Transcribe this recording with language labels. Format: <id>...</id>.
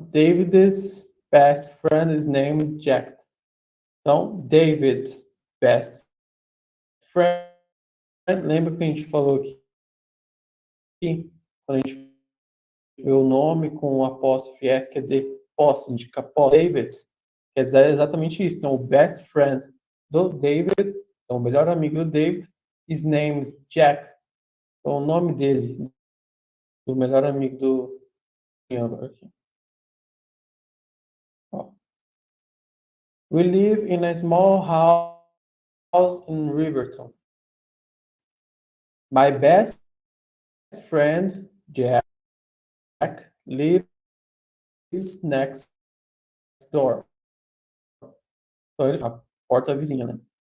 <en>David's best friend is named Jack. Então, David's best friend.</en> <pt>Lembra que a gente falou aqui? Quando a gente vê o nome com o apóstrofe S, quer dizer posse, indica posse. David's quer dizer exatamente isso. Então, o best friend do David, então, o melhor amigo do David,</pt> <en>is named Jack.</en> <pt>Então, o nome dele, do melhor amigo do. Aqui.</pt> <en>We live in a small house in Riverton. My best friend, Jack, lives next door.</en> <pt>Então, ele fala, porta vizinha, né?</pt>